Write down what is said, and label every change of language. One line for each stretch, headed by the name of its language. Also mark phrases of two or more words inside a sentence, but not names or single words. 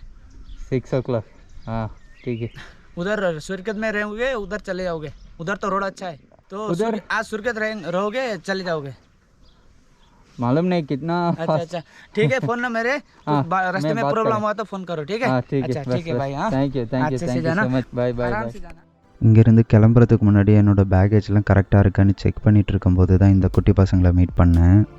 Hindi: 6 o'clock. हाँ ठीक है. उधर सुरखेत में रहोगे, उधर चले जाओगे. उधर तो रोड अच्छा है, तो उधर आज सुरखेत रहोगे, चले जाओगे. मालूम नहीं कितना. अच्छा ठीक है. फोन ना मेरे रास्ते में प्रॉब्लम हुआ तो फोन करो, ठीक है. ठीक है, अच्छा ठीक है भाई. हाँ,
English: thank you so much. bye bye.
Tamil: இங்கேருந்து கிளம்புறதுக்கு முன்னாடி என்னோடய பேக்கேஜ்லாம் கரெக்டாக இருக்கான்னு செக் பண்ணிகிட்டு இருக்கும்போது தான் இந்த குட்டி பசங்களை மீட் பண்ணேன்.